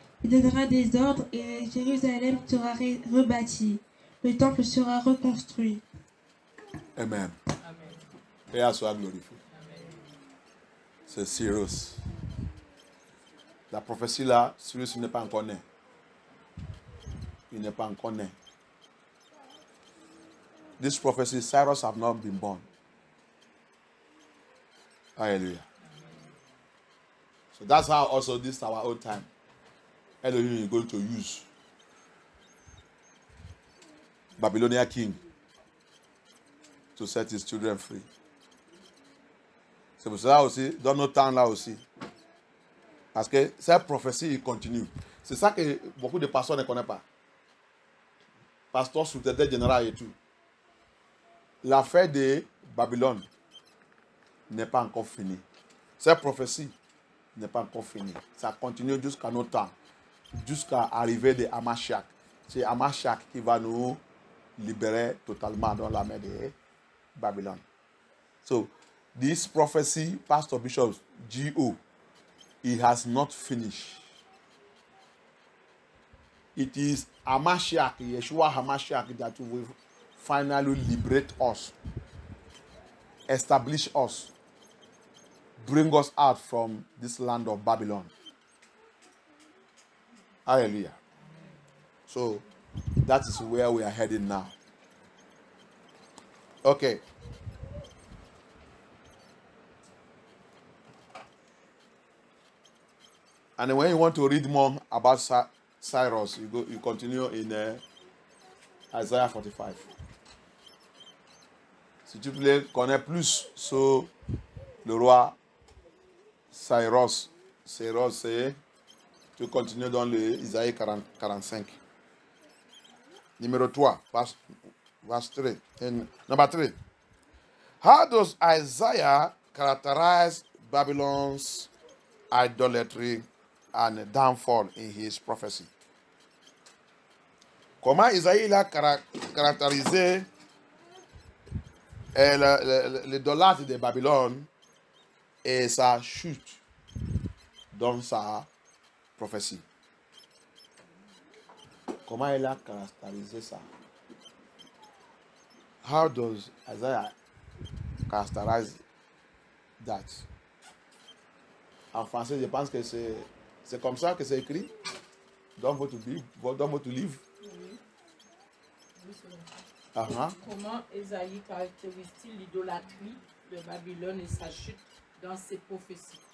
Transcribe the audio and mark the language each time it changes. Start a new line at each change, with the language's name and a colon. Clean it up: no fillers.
French: Il donnera des ordres et Jérusalem sera rebâtie. Le temple sera reconstruit. Amen. Amen. Père soit glorifié. Amen. C'est Cyrus. La prophétie là, Cyrus n'est pas encore né. Il n'est pas encore né.
English: This prophecy, Cyrus have not been born. Hallelujah. So that's how also this is our own time. Elohim is going to use Babylonian king to set his children free.
French: C'est pour cela aussi, dans nos temps là aussi. Parce que cette prophétie continue. C'est ça que beaucoup de pasteurs ne connaissent pas. Pasteur sous-tête général et tout. L'affaire de Babylone n'est pas encore finie. Cette prophétie n'est pas encore finie. Ça continue jusqu'à nos temps. Jusqu'à l'arrivée de Hamashiach. C'est Hamashiach qui va nous libérer totalement dans la main de Babylone.
English: So, this prophecy, Pastor Bishop G.O., it has not finished. It is Hamashiach, Yeshua Hamashiach, that will finally liberate us, establish us, bring us out from this land of Babylon. Hallelujah. So, that is where we are heading now. Okay. And when you want to read more about Cyrus, you continue in Isaiah 45.
French: Si tu voulais connaître plus sur le roi Cyrus, c'est tu continues dans le Isaïe 45.
English: Numéro 3, verse 3. Number 3. How does Isaiah characterize Babylon's idolatry and downfall in his prophecy?
French: Comment Isaïe a caractérisé l'idolâtre de Babylone et sa chute dans sa prophétie? Comment il a caractérisé ça?
English: How does Isaiah characterize that?
French: En français, je pense que c'est comme ça que c'est écrit dans votre livre. Comment Isaïe caractérise-t-il l'idolâtrie de Babylone et sa chute dans ses prophéties?